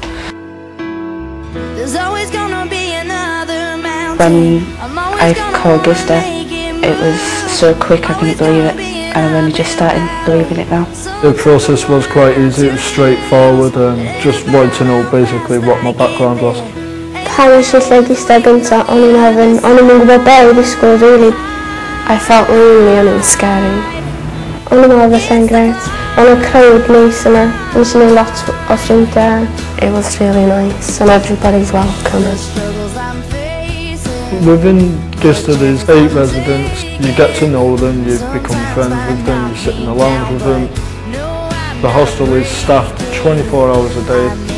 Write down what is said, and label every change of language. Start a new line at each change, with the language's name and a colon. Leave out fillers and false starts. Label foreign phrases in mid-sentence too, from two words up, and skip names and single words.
English: When I called Gista, it was so quick I couldn't believe it, and I'm only just starting believing it now. The process was quite easy, it was straightforward, and just wanted to know basically what my background was.
Welsh: Pan nes I lle Gista gynta, o'n i'n ofyn, o'n i'n gwybod be I ddisgwyl really.
English: I felt lonely and it was scary.
Welsh: O'n i'n meddwl felly'n grêt. O'n i'n crowd neis yna, nes I neud lot o ffrindiau.
English: It was really nice and everybody's welcome. Within Gista there's 8 residents. You get to know them, you become friends with them, you sit in the lounge with them. The hostel is staffed 24 hours a day.